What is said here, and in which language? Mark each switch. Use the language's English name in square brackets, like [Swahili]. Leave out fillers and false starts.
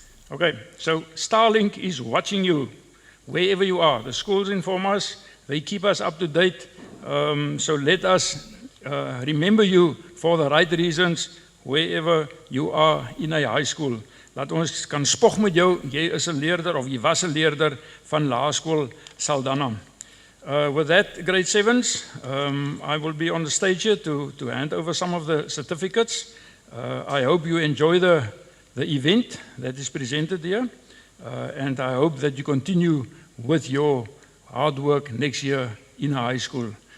[English] Okay, so Starlink is watching you wherever you are. The schools inform us, they keep us up to date. So let us remember you for the right reasons wherever you are in a high school. [Afrikaans] Laat ons kan spog met jou, jy is 'n leerder of jy was 'n leerder van laerskool Saldanha. [English] With that, grade 7s, I will be on the stage here to hand over some of the certificates. I hope you enjoy the event that is presented here, and I hope that you continue with your hard work next year in high school.